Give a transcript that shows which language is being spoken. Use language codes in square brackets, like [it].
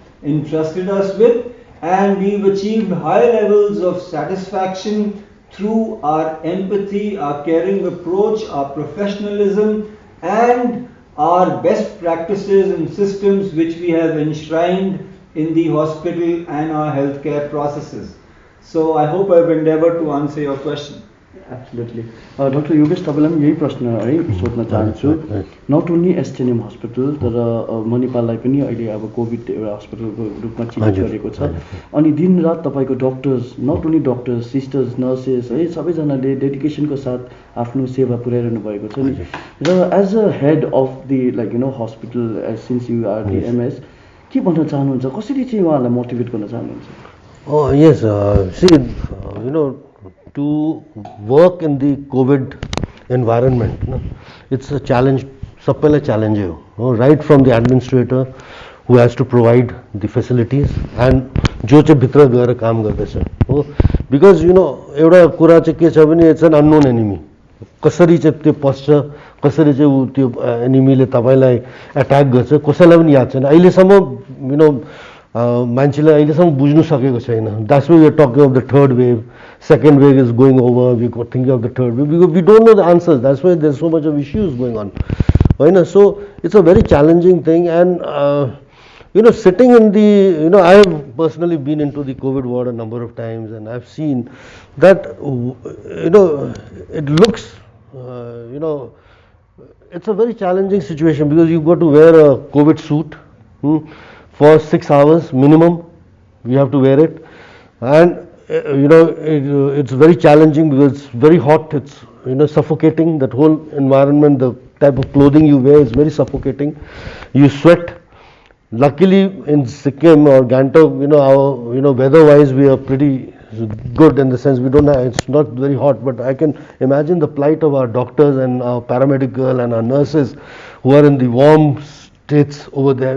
[en] entrusted us with, and we've achieved high levels of satisfaction through our empathy, our caring approach, our professionalism and our best practices and systems which we have enshrined in the hospital and our healthcare processes. So I hope I've endeavored to answer your question. Absolutely. Dr. [ne] Yogesh, तपाईँलाई पनि यही प्रश्न है सोध्न चाहन्छु. [en] not only STNM hospital [ne] तर म नेपाललाई पनि अहिले अब कोभिड एउटा हस्पिटलको रूपमा चिन्हित गरेको छ. अनि दिनरात तपाईँको doctors, [en] not only doctors, [ne] sisters, nurses है सबैजनाले डेडिकेसनको साथ आफ्नो सेवा पुर्याइरहनु भएको छ नि. र [en] as a head of the like you know hospital since you are the MS, [ne] के भन्न चाहनुहुन्छ, कसरी चाहिँ उहाँहरूलाई मोटिभेट गर्न चाहनुहुन्छ? [en] Yes, see, you know, to work in the COVID environment, no, it's a challenge, [ne] सबैलाई challenge हो, [en] right from the administrator who has to provide the facilities and [ne] जो चाहिँ भित्र गएर काम गर्दैछ हो [en] because you know [ne] एउटा कुरा चाहिँ के छ भने [en] it's an unknown enemy [ne] कसरी चाहिँ त्यो पस्छ कसरी चाहिँ ऊ त्यो एनिमीले तपाईँलाई एट्याक गर्छ कसैलाई पनि याद छैन अहिलेसम्म यु नो मान्छेले अहिलेसम्म बुझ्नु सकेको छैन [en] That's why we are talking of the third wave second wave is going over we thinking of the third wave because we don't know the answers that's why there so much of issues going on होइन so it's a very challenging thing and you know, sitting in the, you know, I have personally been into the COVID ward a number of times, and I've seen that, you know, it looks, you know, it's a very challenging situation because you've got to wear a COVID suit for 6 hours minimum. You have to wear it, and you know, it's very challenging because it's very hot. It's, you know, suffocating. That whole environment, the type of clothing you wear is very suffocating. You sweat. Luckily in Sikkim or Gangtok, you know, our, you know, weather-wise we are pretty good in the sense we don't have, it's not very hot, but I can imagine the plight of our doctors and our paramedic girl and our nurses who are in the warm states over there.